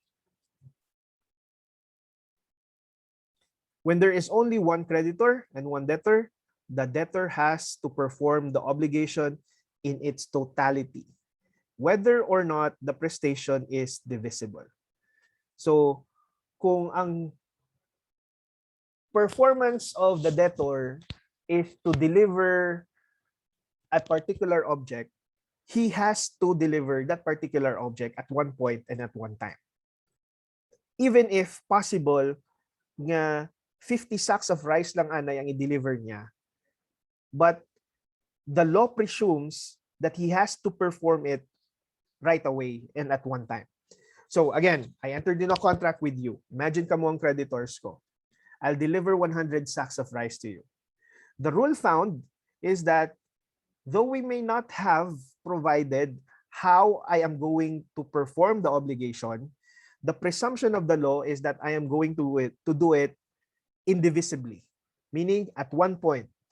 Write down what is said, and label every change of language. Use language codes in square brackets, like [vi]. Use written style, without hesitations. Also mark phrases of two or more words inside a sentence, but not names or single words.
[en] When there is only one creditor and one debtor, the debtor has to perform the obligation in its totality, whether or not the prestation is divisible. So, [hil] kung ang [en] performance of the debtor is to deliver a particular object, he has to deliver that particular object at one point and at one time. Even if possible nga 50 sacks of rice [hil] lang anay ang i-deliver niya, [en] but the law presumes that he has to perform it right away and at one time. So again, I entered in a contract with you. [hil] Imagine kamo ang creditors ko. [en] I'll deliver 100 sacks of rice to you. The rule found is that though we may not have provided how I am going to perform the obligation, the presumption of the law is that I am going to do it indivisibly, meaning at one point.